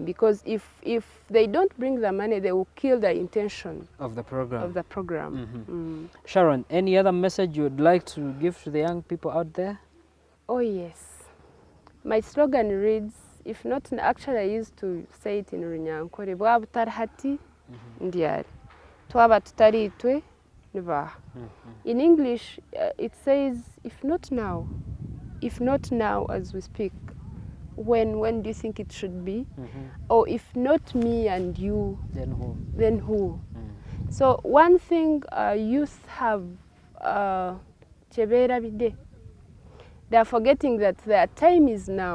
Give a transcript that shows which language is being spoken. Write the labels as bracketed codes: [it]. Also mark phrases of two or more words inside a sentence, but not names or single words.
[en] Because if they don't bring the money, they will kill the intention Of the program. Sharon, any other message you would like to give to the young people out there? Oh yes. My slogan reads, if not, actually I used to say it in Runyankore, [nyn] bwa butari hati ndiari, twaba tutari itwe nibaha. [en] In English, it says, if not now as we speak, when do you think it should be? Or if not me and you, then who? So one thing youth have, [nyn] chebera bide, [en] they are forgetting that their time is now.